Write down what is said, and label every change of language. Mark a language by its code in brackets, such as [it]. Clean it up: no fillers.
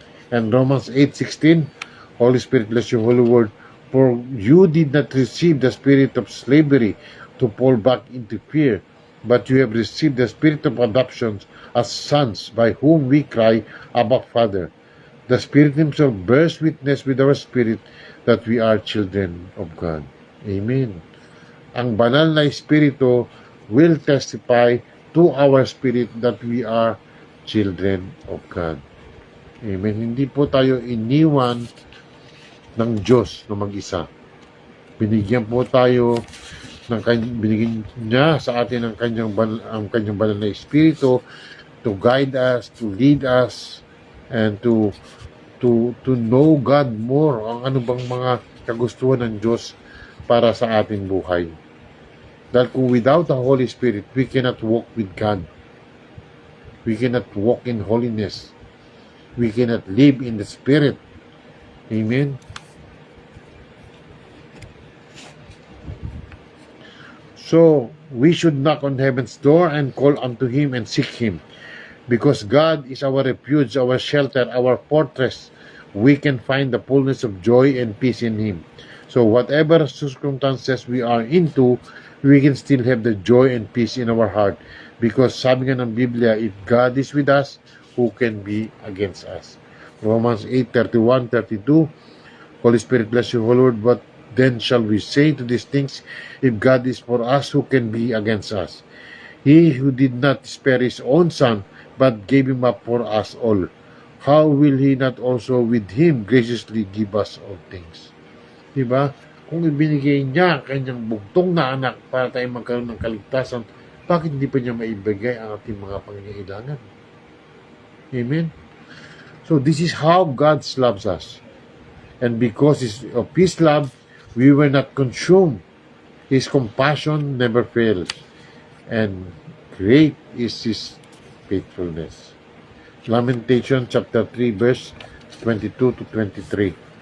[en] And Romans 8:16, Holy Spirit bless your holy word, for you did not receive the spirit of slavery to fall back into fear, but you have received the spirit of adoption as sons, by whom we cry, Abba, Father. The Spirit Himself bears witness with our spirit that we are children of God. Amen. [tl] Ang banal na Espiritu [en] will testify to our spirit that we are children of God. Amen. [tl] Hindi po tayo iniwan ng Diyos na mag-isa. Binigyan po tayo binigyan niya sa atin ang kanyang banal na Espiritu [en] to guide us, to lead us, and to know God more. [tl] Ang ano bang mga kagustuhan ng Diyos para sa ating buhay. Dahil kung [en] without the Holy Spirit, we cannot walk with God. We cannot walk in holiness. We cannot live in the Spirit. Amen. So, we should knock on heaven's door and call unto Him and seek Him. Because God is our refuge, our shelter, our fortress. We can find the fullness of joy and peace in Him. So, whatever circumstances we are into, we can still have the joy and peace in our heart. Because [tl] sabi nga ng Biblia, [en] if God is with us, who can be against us? Romans 8:31-32, Holy Spirit bless you, O Lord, what then shall we say to these things? If God is for us, who can be against us? He who did not spare His own Son, but gave Him up for us all, how will He not also with Him graciously give us all things? [tl] Diba? Kung ibinigay niya ang kanyang bugtong na anak para tayo magkaroon ng kaligtasan, bakit hindi pa niya maibigay ang ating mga pangangailangan? Amen? [en] So this is how God loves us. And because of His love, we were not consumed. His compassion never fails. And great is His faithfulness. Lamentation chapter 3 verse 22-23.